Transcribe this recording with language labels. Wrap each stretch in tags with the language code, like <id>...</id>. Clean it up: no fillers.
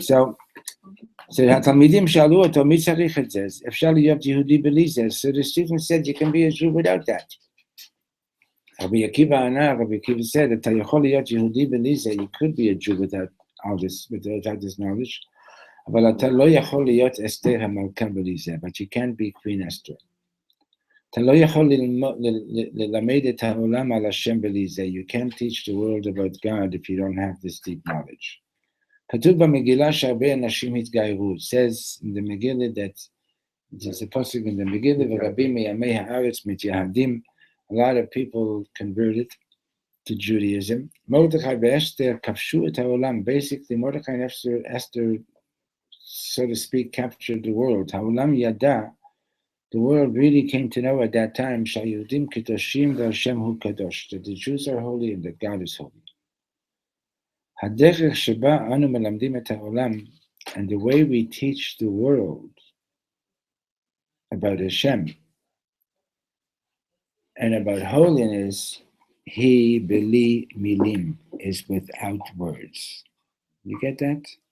<he>So התלמידים שאלו אותו, מי צריך את זה? אפשר להיות יהודי בלי זה.</he> <en>So the student said, you can be a Jew without that.</en> <he>Rabbi Akiva said, אתה יכול להיות יהודי בלי זה.</he> <en>You could be a Jew without all this, without this knowledge.</en> <he>אבל אתה לא יכול להיות אסתר המלכה בלי זה.</he> <en>But you can't be Queen Esther.</en> <he>אתה לא יכול ללמד את העולם על השם בלי זה.</he> <en>You can't teach the world about God if you don't have this deep knowledge.</en> <he>כתוב במגילה שהרבה אנשים התגיירו.</he> <en>It says in the Megillah that there's a pasuk in the Megillah</en> <he>ורבים מימי הארץ מתייהדים.</he> <en>A lot of people converted to Judaism.</en> <he>Mordechai ואסתר כבשו את העולם.</he> <en>Basically, Mordechai and Esther, so to speak, captured the world.</en> <he>העולם ידע,</he> <en>the world really came to know at that time</en> <he>שהיהודים קדושים והשם הוא קדוש.</he> <en>That the Jews are holy and that God is holy.</en> <he>הדרך שבה אנו מלמדים את העולם,</he> <en>and the way we teach the world about Hashem and about holiness, he</en> <he>beli milim,</he> <en>is without words. You get that?</en>